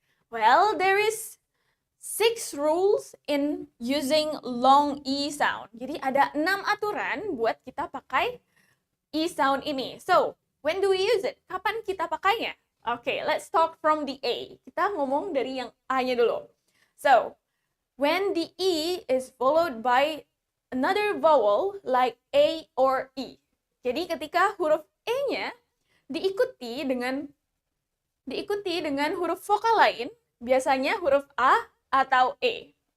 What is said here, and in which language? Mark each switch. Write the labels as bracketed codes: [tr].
[en] Well, there is 6 rules in using long E sound. [id] Jadi ada 6 aturan buat kita pakai E sound ini. [en] So, when do we use it? [id] Kapan kita pakainya? [en] Okay, let's talk from the A. [id] Kita ngomong dari yang A-nya dulu. [en] So, when the E is followed by another vowel like A or E. [id] Jadi ketika huruf E-nya diikuti dengan huruf vokal lain, biasanya huruf A atau E.